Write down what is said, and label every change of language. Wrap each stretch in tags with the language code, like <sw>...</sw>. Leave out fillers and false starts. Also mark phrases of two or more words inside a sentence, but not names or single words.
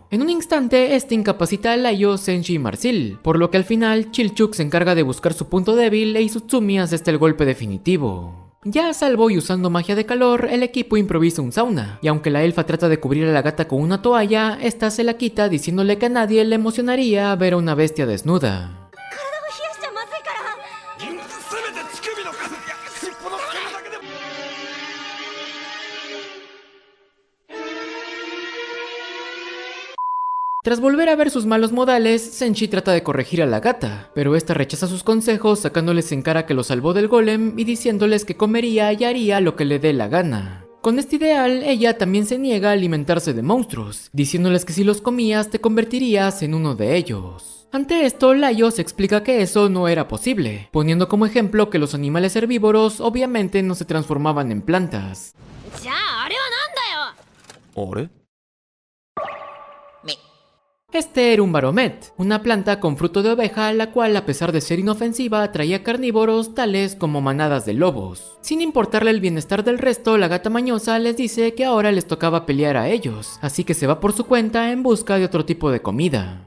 <es>En un instante, este incapacita a Laios, Senshi y Marsil, por lo que al final, Chilchuk se encarga de buscar su punto débil e Izutsumi hace el golpe definitivo. Ya a salvo y usando magia de calor, el equipo improvisa un sauna, y aunque la elfa trata de cubrir a la gata con una toalla, esta se la quita diciéndole que a nadie le emocionaría ver a una bestia desnuda.</es> <ja>冷やしちゃまずいから。せめて乳首の数尻尾の数だけでも。</ja> <es>Tras volver a ver sus malos modales, Senshi trata de corregir a la gata, pero esta rechaza sus consejos sacándoles en cara que lo salvó del golem y diciéndoles que comería y haría lo que le dé la gana. Con este ideal, ella también se niega a alimentarse de monstruos, diciéndoles que si los comías te convertirías en uno de ellos. Ante esto, Laios explica que eso no era posible, poniendo como ejemplo que los animales herbívoros obviamente no se transformaban en plantas.</es> <ja>じゃああれはなんだよ。あれ？</ja> <es>Este era un baromet, una planta con fruto de oveja, la cual a pesar de ser inofensiva atraía carnívoros tales como manadas de lobos. Sin importarle el bienestar del resto, la gata mañosa les dice que ahora les tocaba pelear a ellos, así que se va por su cuenta en busca de otro tipo de comida.</es>